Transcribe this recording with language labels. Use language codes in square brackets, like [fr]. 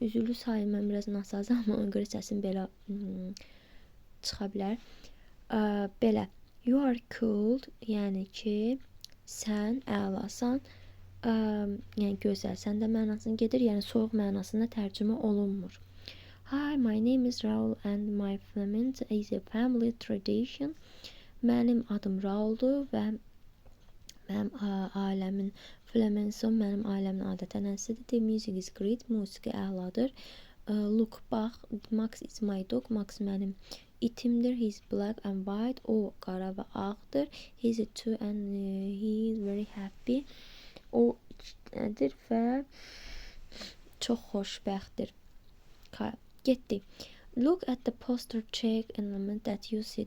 [az] Üzürlü sayı mən biraz nasazam, amma ona görə səsim belə çıxa bilər. Belə, [en] you are cool, [az] yəni ki, sən əlasan, yəni gözəlsən də mənasına gedir, yəni soyuq mənasına tərcümə olunmur. [en] Hi, my name is Raul and my flamenco is a family tradition. [az] Mənim adım Rauldur və mənim ailəmin flamenco, mənim ailəmin adət ənənəsidir. [en] The music is great, [az] musiqi əladır. [en] Look, [az] bax, [en] Max is my dog, [az] Max mənim itimdir. [en] He's black and white, [az] o qara və ağdır. [en] He's a two and he is very happy. [az] O ikidir və çox xoşbəxtdir. Getdi. [en] Look at the poster, check element that you see.